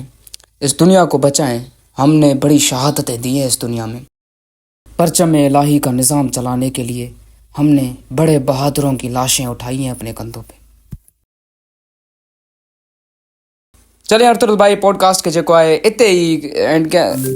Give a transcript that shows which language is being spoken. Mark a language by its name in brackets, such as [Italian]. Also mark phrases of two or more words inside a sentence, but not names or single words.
[Hindi] इस दुनिया को बचाएं। हमने बड़ी शहादतें दी हैं इस दुनिया में। परचम इलाही का निज़ाम चलाने के लिए हमने बड़े बहादुरों की लाशें उठाई हैं अपने कंधों पे। [Sindhi] चले अर्तुल भाई, पॉडकास्ट के जेको आहे इते ही एंड क्या